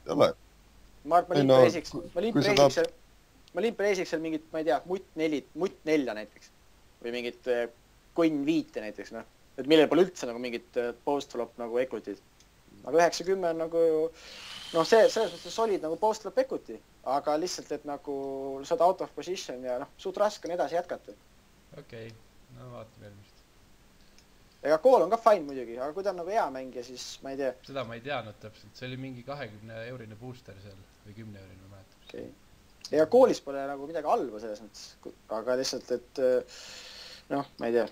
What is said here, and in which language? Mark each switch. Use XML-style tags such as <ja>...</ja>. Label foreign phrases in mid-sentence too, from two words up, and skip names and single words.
<et>Ma arvan, ma limp reisiks seal mingit, ma ei tea, mutt 4 näiteks. Või mingit kunn 5 näiteks, noh. Et millel pole üldse nagu mingit post-flop nagu equity'd. Aga 90 on nagu, noh, selles mõttes solid nagu</et> <en>post-flop equity.</en> <et>Aga lihtsalt, et nagu saad</et> <en>out of position</en> <et>ja noh, suht raske on edasi jätkata. Okei, no vaatame eelmist. Ega kool on ka fine muidugi, aga kui ta on nagu hea mängija, siis ma ei tea. Seda ma ei teadnud täpselt, see oli mingi 20-eurine booster seal või 10-eurine, ma mäletan. Okay. Ega koolis pole nagu midagi halba selles mõttes, aga lihtsalt, et noh, ma ei tea.</et>